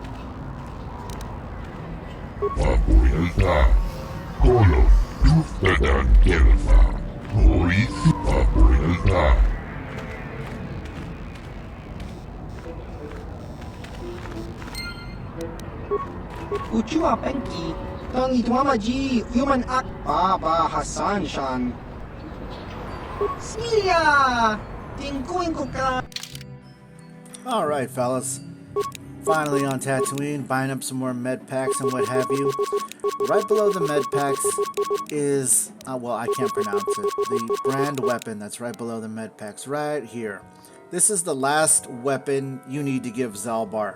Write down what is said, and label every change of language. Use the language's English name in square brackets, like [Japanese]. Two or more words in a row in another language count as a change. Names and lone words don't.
[English] Papuilta, kolo tuustetaan kelvaa, hoisi papuilta. Uchua Penki, Tang Itwamaji, Human Act Baba Hassan Shan. Smilia! Tingkuin ko ka. Alright, fellas. Finally on Tatooine, buying up some more med packs and what have you. Right below the med packs is, well, I can't pronounce it. The brand weapon that's right below the med packs, right here. This is the last weapon you need to give Zalbar.